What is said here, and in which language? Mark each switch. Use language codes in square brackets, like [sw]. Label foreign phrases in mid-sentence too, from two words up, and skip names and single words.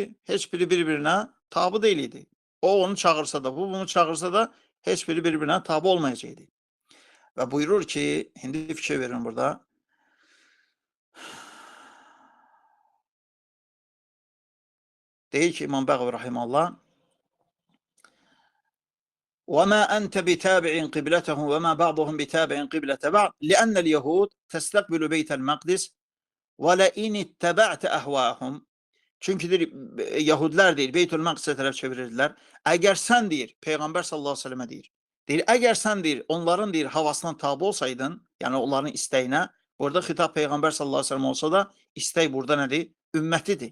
[az] Heç biri bir-birinə tabi deyil idi. O onu çağırsa da, bu bunu çağırsa da heç biri bir-birinə tabi olmayacaqdı. Və buyurur ki, indi fikir verin burada. Deyir ki, İmam Bəğvi Rahiməllah, [ar] وَمَا أَنْتَ بِتَابِعٍ قِبْلَتَهُمْ وَمَا بَعْضُهُمْ بِتَابِعٍ قِبْلَةَ بَعْضٍ لِأَنَّ الْيَهُودَ تَسْتَقْبِلُ بَيْتَ الْمَقْدِسِ وَلَئِنِ اتَّبَعْتَ أَهْوَاهُمْ [az] Çünki deyir, Yahudilər deyir, Beytülməqdisə tərəf çevirirdilər. Əgər sən deyir, Peyğəmbər [ar] صلى الله عليه وسلم [az] deyir, əgər sən deyir, onların deyir, havasından tabi olsaydın, yəni onların istəyinə, burada xitab Peyğəmbər [ar] صلى الله عليه وسلم [az] olsa da, istək burada nədir? Ümmətidir.